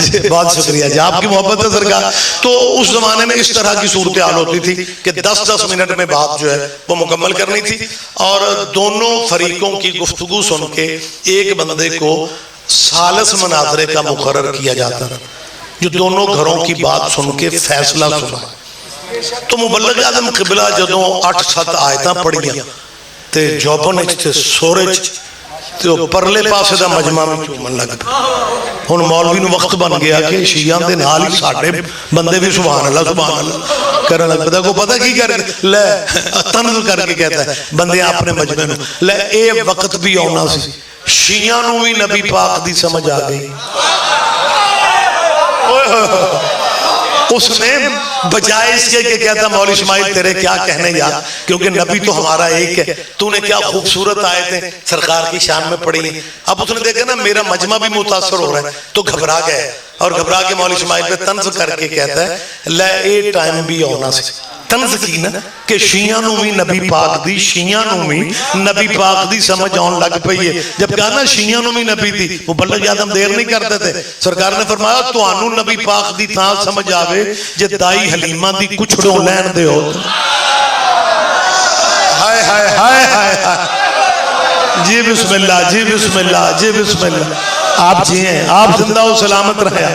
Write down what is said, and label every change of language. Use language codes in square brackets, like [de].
[ur] بہت شکریہ جی، آپ کی محبت ہے سرکار. تو اس زمانے میں اس طرح کی صورتحال ہوتی تھی کہ 10-10 منٹ میں بات جو ہے وہ مکمل کرنی تھی اور دونوں فریقوں کی گفتگو سن کے ایک بندے کو ثالث مناظرے کا مقرر کیا جاتا تھا جو دونوں گھروں کی بات سن کے فیصلہ سنا. [pa] تو مبلغ اعظم قبلہ جدوں 8-7 آیتاں پڑھیاں تے جوبن تے سورج تے پرلے پاسے دا مجمع میں چومن لگ پیا. ہن مولوی نو وقت بن گیا کہ شیعہ دے نال ہی ساڈے بندے بھی سبحان اللہ کرن لگ پیا. کو پتہ کی کر لے [ur] طنز کر کے کہتا ہے [pa] بندے اپنے مجمع میں لے اے وقت بھی آنا سی شیعہ نو بھی نبی پاک دی سمجھ آ گئی. [ur] اس نے بجائے اس کے کہ کہتا مولوی اسماعیل تیرے کیا کہنے یار، کیونکہ نبی تو ہمارا ایک ہے، تو نے کیا خوبصورت آیتیں سرکار کی شان میں پڑھی. اب اس نے دیکھا نا میرا مجمع بھی متاثر ہو رہا ہے تو گھبرا گئے اور گھبرا کے مولوی اسماعیل پہ طنز کر کے کہتا ہے [pa] لے اے ٹائم بھی آنا سی. [ur] طنز کی نا کہ [pa] شیعہ نو بھی نبی پاک دی، شیعہ نو بھی نبی پاک دی سمجھ آن لگ پئی ہے. [ur] جب کہا نا [pa] شیعہ نو بھی نبی دی، [ur] مبلغ اعظم دیر نہیں کرتے تھے. سرکار نے فرمایا [pa] تانوں نبی پاک دی تھا سمجھ آوے جے دائی حلیمہ دی کچھڑوں لین دے ہو. [ur] ہائے ہائے ہائے ہائے جی بسم اللہ جی بسم اللہ جی بسم اللہ. آپ جی ہیں، آپ زندہ و سلامت رہے.